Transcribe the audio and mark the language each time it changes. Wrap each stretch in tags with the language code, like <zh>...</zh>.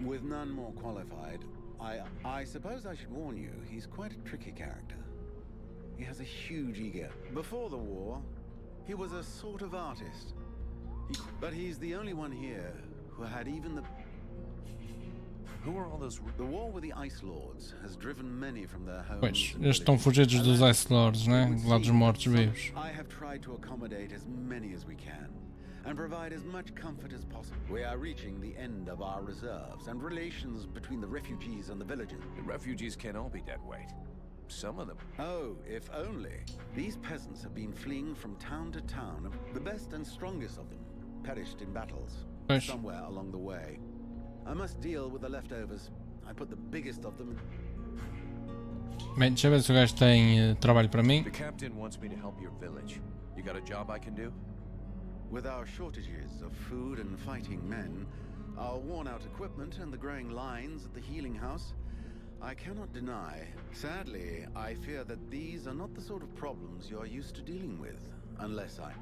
<en>With none more qualified, I suppose I should warn you, he's quite a tricky character. He has a huge ego. Before the war, he was a sort of artist. But he's the only one here who had even the... Who are all those... The war with the Ice Lords has driven many from their homes.</en> <pt>Pois, eles estão fugidos dos Ice Lords, né? Lá dos mortos-vivos.</pt> <en>I have tried to accommodate as many as we can and provide as much comfort as possible. We are reaching the end of our reserves, and relations between the refugees and the villagers. The refugees can't all be dead weight. Some of them. Oh, if only. These peasants have been fleeing from town to town. The best and strongest of them perished in battles</en> <pt>Pois.</pt> <en>somewhere along the way. I must deal with the leftovers. I put the biggest of them.</en> <pt>Bem, deixa eu ver se o gajo tem trabalho para mim.</pt> <en>The captain wants me to help your village. You got a job I can do? With our shortages of food and fighting men, our worn-out equipment and the growing lines at the healing house, I cannot deny. Sadly, I fear that these are not the sort of problems you are used to dealing with, unless I...</en>